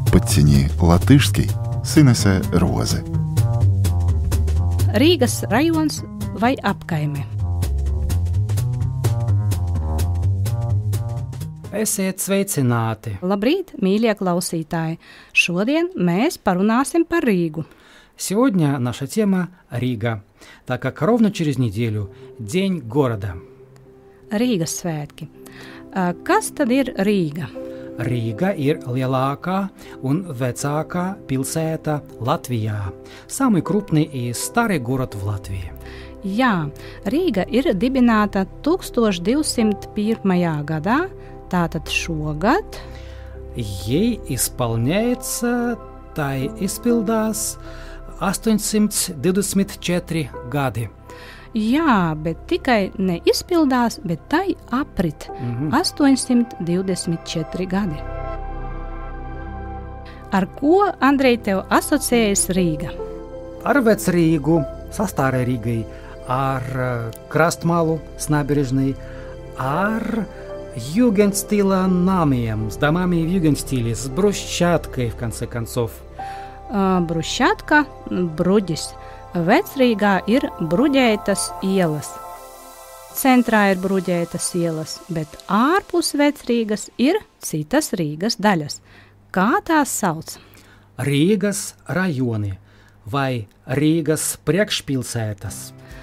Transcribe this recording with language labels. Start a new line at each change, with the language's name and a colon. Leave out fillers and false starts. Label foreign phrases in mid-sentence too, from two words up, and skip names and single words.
Latvian: Цині латышский Sinese Roze. Rīgas rajons vai apkaime. Esiet sveicināti! Labrīt, mīļie klausītāji! Šodien mēs parunāsim par Rīgu.
Russian: Сегодня наша тема – Рига, так как ровно через неделю – День города.
Latvian: Rīgas svētki. Kas tad ir Rīga? Рīga ir lielākā un vecākā pilsēta Latvijā.
Russian: Самый крупный и старый город в Латвии.
Latvian: Jā, Rīga ir dibināta 1201. gadā, tātad šogad.
Russian: Ей исполняется,
Latvian: tai izpildās 824 gadi. Jā, bet tikai neizpildās, bet tai aprit 824 gadi. Ar ko, Andrej, tev asociējas Rīga? Ar Vecrīgu,
Russian: со Старой Ригой,
Latvian: ar Krastmalu
Russian: с набережной,
Latvian: ar jūgendstila namiem,
Russian: с домами в югенстиле, с брусчаткой, в конце концов. Брусчатка,
Latvian: bruģis. Vecrīgā ir bruģētas ielas. Centrā ir bruģētas ielas, bet ārpus Vecrīgas ir citas Rīgas daļas. Kā tās sauc? Rīgas rajoni vai Rīgas priekšpilsētas.